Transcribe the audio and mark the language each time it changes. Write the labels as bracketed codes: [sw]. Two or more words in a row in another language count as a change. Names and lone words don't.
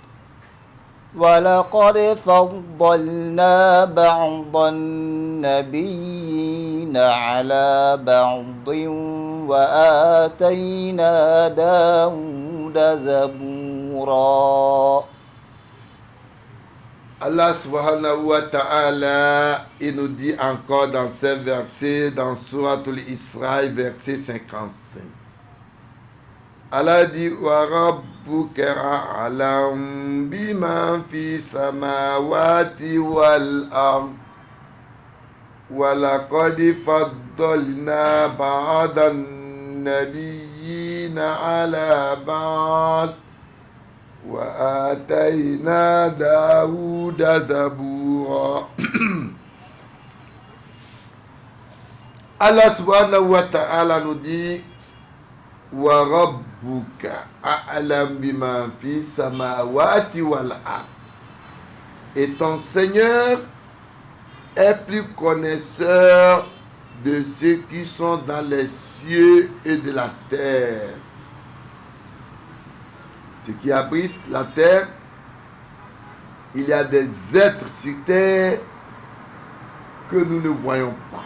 [ar] ولقد فضلنا بعض النبيين على بعض وآتينا داود زبورا. الله سبحانه وتعالى, [fr] il nous dit encore dans ces versets, dans Suratul Isra, verset 55. Allah dit [ar] وربك أعلم بمن في السماوات والأرض ولقد فضلنا بعض النبيين على بعض وآتينا داود زبورا. الله سبحانه وتعالى [fr] nous dit [ar] وربك أعلم بما في السماوات والأرض. [fr] Et ton Seigneur est plus connaisseur de ceux qui sont dans les cieux et de la terre. Ce qui abrite la terre, il y a des êtres sur terre que nous ne voyons pas.